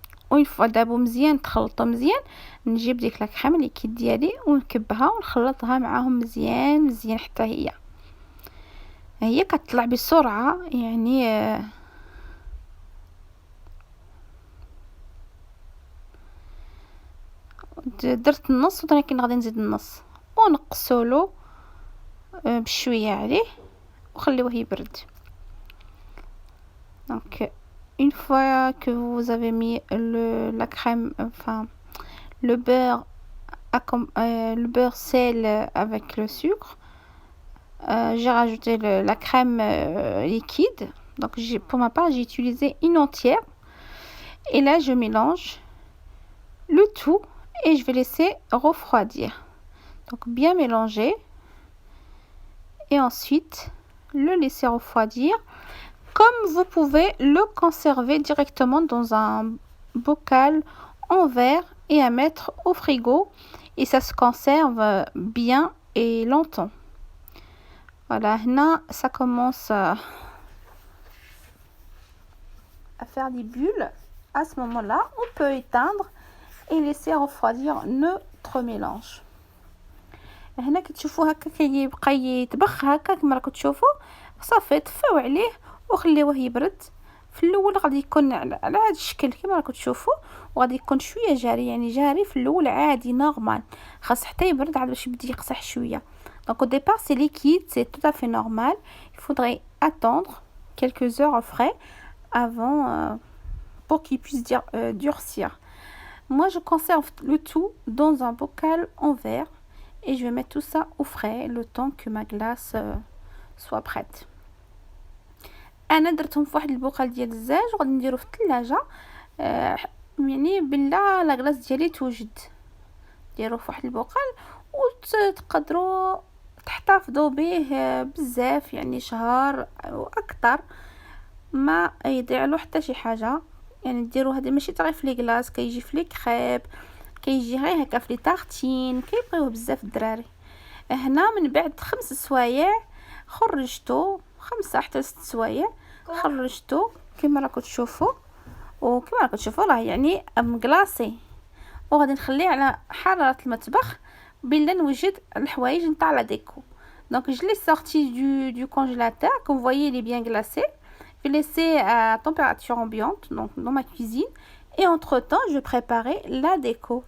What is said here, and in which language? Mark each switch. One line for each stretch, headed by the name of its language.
Arabic: وين فوا دابو مزيان تخلطوا مزيان، نجيب ديك لا كريم ليكيد ديالي ونكبها ونخلطها معاهم مزيان حتى هي كتطلع بسرعه يعني. درت النص ولكن غادي نزيد النص ونقصولو بشويه عليه وخليوه يبرد.
French: donc une fois que vous avez mis la crème, enfin le beurre le beurre sel avec le sucre, j'ai rajouté la crème liquide. Donc pour ma part j'ai utilisé une entière et là je mélange le tout et je vais laisser refroidir. Donc bien mélanger et ensuite le laisser refroidir. Comme vous pouvez le conserver directement dans un bocal en verre et à mettre au frigo, et ça se conserve bien et longtemps. Voilà, là ça commence à faire des bulles. À ce moment-là, on peut éteindre et laisser refroidir notre mélange.
Arabic: هنا كتشوفوا هكا كيبقى يطبخ هكا كما راكم تشوفوا. صافي طفيو عليه وخليوه يبرد. في الاول غادي يكون على هذا الشكل كما راكم تشوفوا، وغادي يكون شويه جاري، يعني جاري في الاول عادي نورمال، خاص حتى يبرد عاد باش يبدا يقصح شويه.
French: donc au départ c'est liquide, c'est tout à fait normal. Il faudrait attendre quelques heures au frais avant pour qu'il puisse durcir. Moi je conserve le tout dans un bocal en verre et je vais mettre tout ça au frais le temps que ma glace soit prête.
Arabic: انا درتهم في واحد البوكال ديال الزاج وغادي نديرو في الثلاجه يعني بلا لا غلاس ديالي توجد. ديروه في واحد البوكال وتقدروا تحتفظوا به بزاف، يعني شهر واكثر ما يضيع له حتى شي حاجه. يعني ديروا هذا ماشي غير في لي غلاس، كيجي في لي كريب، كيجي غير هكا في لي تارتين، كيبغيوه بزاف الدراري. هنا من بعد 5 سوايع خرجته، 5 حتى 6 سوايع خرجته كما راكم تشوفوا، وكما راكم تشوفوا راه يعني مكلاصي. وغادي نخليه على حراره المطبخ بلا نوجد الحوايج نتاع لا ديكو.
French: donc je l'ai sorti du congélateur, comme vous voyez il est bien glacé. Je vais laisser à température ambiante donc dans ma cuisine, et entre temps je vais préparer la déco.